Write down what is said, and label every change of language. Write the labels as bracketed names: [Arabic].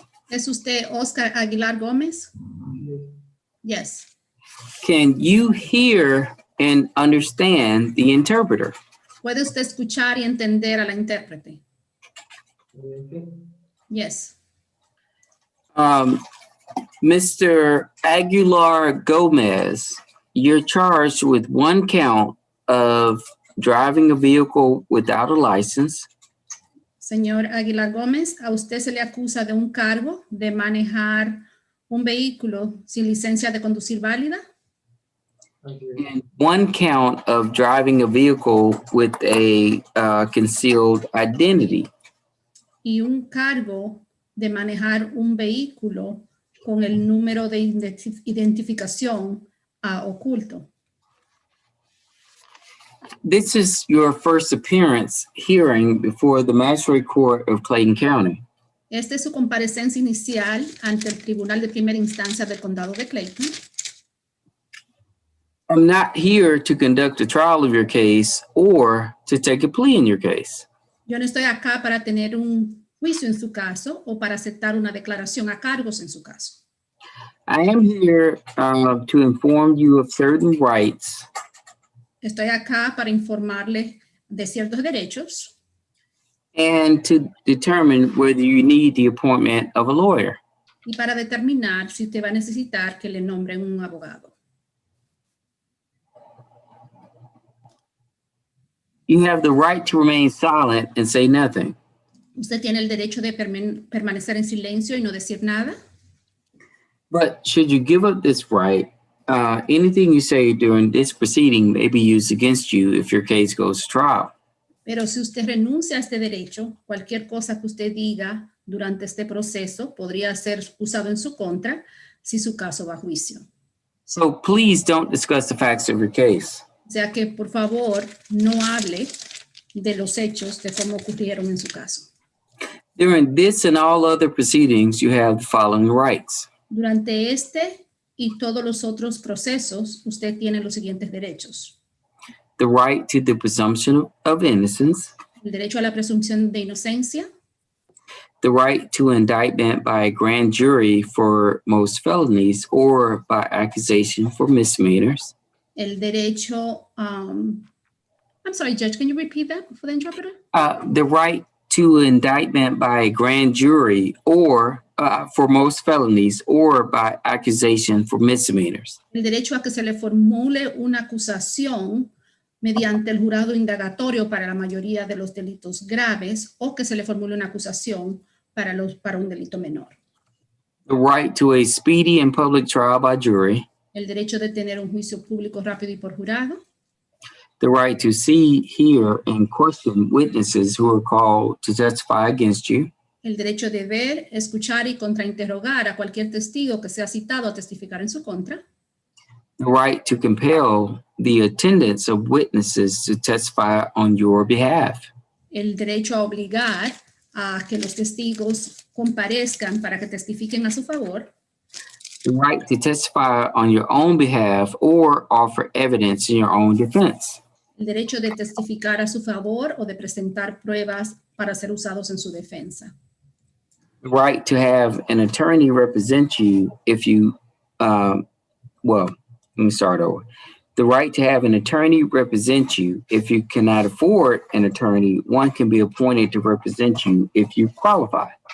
[Spanish] ¿Es usted Oscar Aguilar Gómez? [English] Yes. Can you hear and understand the interpreter? [Spanish] ¿Puede usted escuchar y entender a la intérprete? [English] Yes. Mr. Aguilar Gomez, you're charged with one count of driving a vehicle without a license. [Spanish] Señor Aguilar Gómez, a usted se le acusa de un cargo de manejar un vehículo sin licencia de conducir válida. [English] And one count of driving a vehicle with a concealed identity. [Spanish] Y un cargo de manejar un vehículo con el número de identificación oculto. [English] This is your first appearance hearing before the Magistrate Court of Clayton County. [Spanish] Esta es su comparecencia inicial ante el Tribunal de Primera Instancia del Condado de Clayton. [English] I'm not here to conduct a trial of your case or to take a plea in your case. [Spanish] Yo no estoy acá para tener un juicio en su caso o para aceptar una declaración a cargos en su caso. [English] I am here to inform you of certain rights. [Spanish] Estoy acá para informarle de ciertos derechos. [English] And to determine whether you need the appointment of a lawyer. [Spanish] Y para determinar si usted va a necesitar que le nombren un abogado. [English] You have the right to remain silent and say nothing. [Spanish] Usted tiene el derecho de permanecer en silencio y no decir nada. [English] But should you give up this right, anything you say during this proceeding may be used against you if your case goes to trial. [Spanish] Pero si usted renuncia a este derecho, cualquier cosa que usted diga durante este proceso podría ser usado en su contra si su caso va a juicio. [English] So please don't discuss the facts of your case. [Spanish] O sea que, por favor, no hable de los hechos de cómo ocurrieron en su caso. [English] During this and all other proceedings, you have the following rights. [Spanish] Durante este y todos los otros procesos, usted tiene los siguientes derechos. [English] The right to the presumption of innocence. [Spanish] El derecho a la presunción de inocencia. [English] The right to indictment by a grand jury for most felonies or by accusation for misdemeanors. [Spanish] El derecho, [English] I'm sorry, Judge, can you repeat that for the interpreter? The right to indictment by a grand jury or for most felonies or by accusation for misdemeanors. [Spanish] El derecho a que se le formule una acusación mediante el jurado indagatorio para la mayoría de los delitos graves o que se le formule una acusación para un delito menor. [English] The right to a speedy and public trial by jury. [Spanish] El derecho de tener un juicio público rápido y por jurado. [English] The right to see, hear, and question witnesses who are called to testify against you. [Spanish] El derecho de ver, escuchar y contrainterrogar a cualquier testigo que sea citado a testificar en su contra. [English] The right to compel the attendance of witnesses to testify on your behalf. [Spanish] El derecho a obligar a que los testigos comparezcan para que testifiquen a su favor. [English] The right to testify on your own behalf or offer evidence in your own defense. [Spanish] El derecho de testificar a su favor o de presentar pruebas para ser usados en su defensa. [English] The right to have an attorney represent you if you, let me start over. The right to have an attorney represent you. If you cannot afford an attorney, one can be appointed to represent you if you qualify.